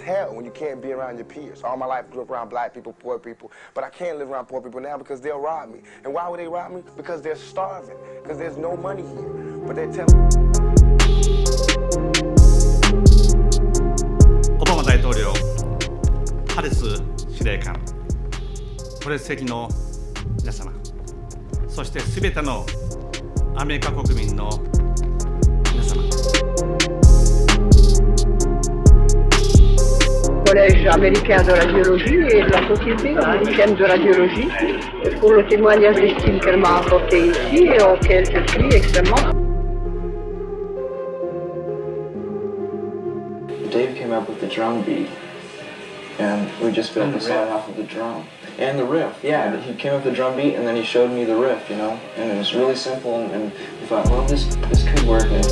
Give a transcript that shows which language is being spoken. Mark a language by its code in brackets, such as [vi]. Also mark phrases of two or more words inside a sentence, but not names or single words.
[en] hell when you can't be around your peers. All my life I grew up around black people, poor people, but I can't live around poor people now because they'll rob me. And why would they rob me? Because they're starving, because there's no money here. But they're telling me. [ja] オバマ大統領、ハリス司令官、ご列席の皆様、そしてすべてのアメリカ国民の皆様。 [fr] Collège américain de radiologie et de la Société américaine de radiologie pour le témoignage d'estime qu'elle m'a apporté ici et auquel je suis extrêmement. [en] Dave came up with the drum beat, and we just built the song off of the drum. And the riff, yeah. He came up with the drum beat, and then he showed me the riff, you know? And it was really simple, and we thought, well, this could work.